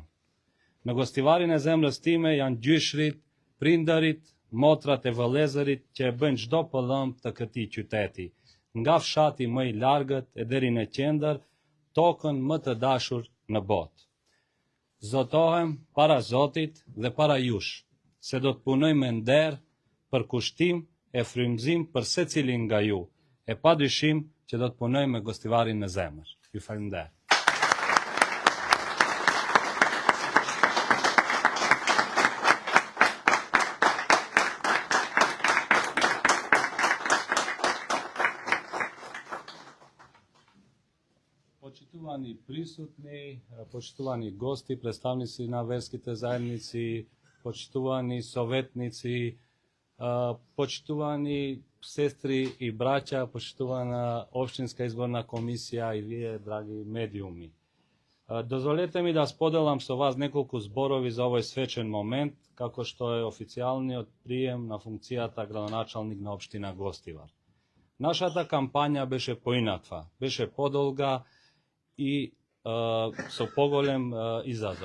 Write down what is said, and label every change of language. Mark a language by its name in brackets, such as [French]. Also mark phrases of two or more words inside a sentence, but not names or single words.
[Albanian] Në Gostivarin e zemrës time janë gjyshrit, prindërit, motrat e vëllezërit që e bëjnë çdo pëllëmb të këtij qyteti, nga fshati më i largët e deri në qendër, tokën më të dashur në botë. Zotohem para Zotit dhe para jush, se do të punojmë me nder, për kushtim e frymëzim për secilin nga ju, e padyshim që do të punojmë me Gostivarin në zemër. Ju falenderoj. [Macedonian] Поштовани присутни, поштовани гости, представници на верските заедници, поштовани советници, поштовани сестри и браќа, поштована општинска изборна комисија и вие, драги медиуми. Дозволете ми да споделам со вас неколку зборови за овој свечен момент, како што е официјалниот прием на функцијата градоначалник на општина Гостивар. Нашата кампања беше поинаква, беше подолга и со поголем изазов.